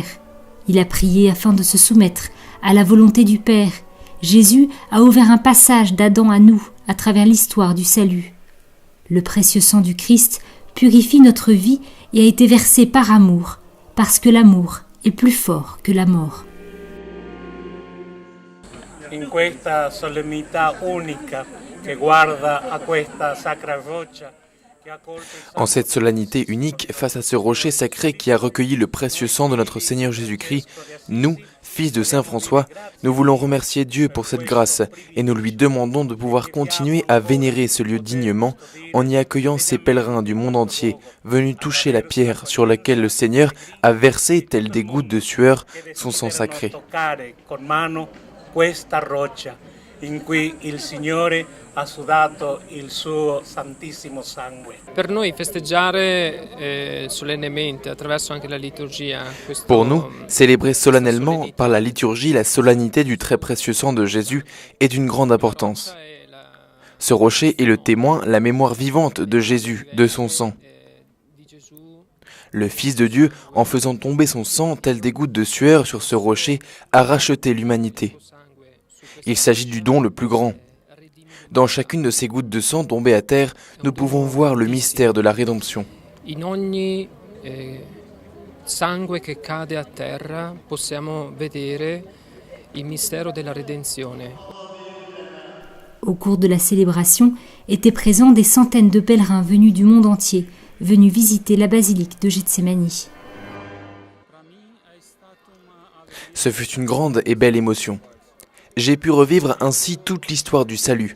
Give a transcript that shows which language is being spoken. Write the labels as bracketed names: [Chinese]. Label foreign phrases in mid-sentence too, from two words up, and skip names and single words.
[French] Il a prié afin de se soumettre à la volonté du Père. Jésus a ouvert un passage d'Adam à nous, à travers l'histoire du salut. Le précieux sang du Christ purifie notre vie et a été versé par amour, parce que l'amour est plus fort que la mort. [Italian] In questa solennità unica che guarda a questa sacra roccia. [French] En cette solennité unique, face à ce rocher sacré qui a recueilli le précieux sang de notre Seigneur Jésus-Christ, nous, fils de Saint François, nous voulons remercier Dieu pour cette grâce et nous lui demandons de pouvoir continuer à vénérer ce lieu dignement en y accueillant ces pèlerins du monde entier venus toucher la pierre sur laquelle le Seigneur a versé, telles des gouttes de sueur, son sang sacré. [Italian] In cui il Signore ha sudato il suo santissimo sangue. Per noi festeggiare solennemente attraverso anche la liturgia. [French] Pour nous, célébrer solennellement par la liturgie la solennité du très précieux sang de Jésus est d'une grande importance. Ce rocher est le témoin, la mémoire vivante de Jésus, de son sang. Le Fils de Dieu, en faisant tomber son sang tel des gouttes de sueur sur ce rocher, a racheté l'humanité. Il s'agit du don le plus grand. Dans chacune de ces gouttes de sang tombées à terre, nous pouvons voir le mystère de la rédemption. [Italian] In ogni sangue che cade a terra possiamo vedere il mistero della redenzione. [French] Au cours de la célébration, étaient présents des centaines de pèlerins venus du monde entier, venus visiter la basilique de Gethsémani. Ce fut une grande et belle émotion. J'ai pu revivre ainsi toute l'histoire du salut.